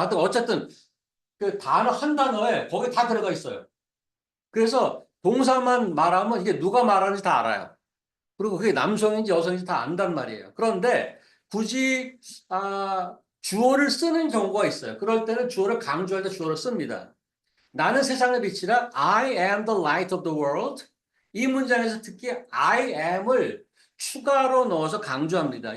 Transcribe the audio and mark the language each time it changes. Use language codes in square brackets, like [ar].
[ko] 하여튼 어쨌든 그 단어 한 단어에 거기 다 들어가 있어요. 그래서 동사만 말하면 이게 누가 말하는지 다 알아요. 그리고 그게 남성인지 여성인지 다 안단 말이에요. 그런데 굳이 주어를 쓰는 경우가 있어요. 그럴 때는 주어를 강조할 때 주어를 씁니다. 나는 세상의 빛이라 [en] I am the light of the world. [ko] 이 문장에서 특히 I am을 추가로 넣어서 강조합니다.